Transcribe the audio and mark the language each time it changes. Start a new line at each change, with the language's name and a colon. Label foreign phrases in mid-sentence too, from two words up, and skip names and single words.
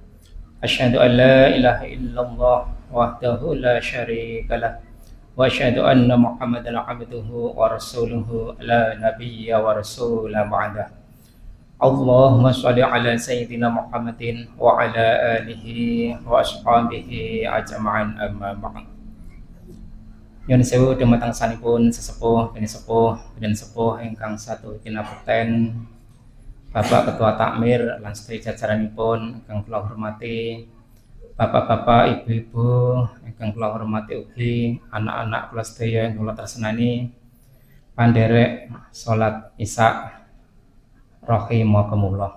Arabic: أشهد أن لا إله إلا الله وحده لا شريك له وأشهد أن محمدا عبده ورسوله لا نبي ولا رسول بعده. اللهم صل على سيدنا محمد وعلى آله وأصحابه أجمعين أما بعد.
Javanese: Nyun sewu dumateng sanipun sesepuh dan sepuh ingkang satu kinabekten Bapak Ketua Takmir lan sedaya jajaranipun ingkang kula hormati, bapak-bapak, ibu-ibu ingkang kula hormati ugi anak-anak kula sedaya ingkang kula tresnani pandherek salat Isya rahimakumullah.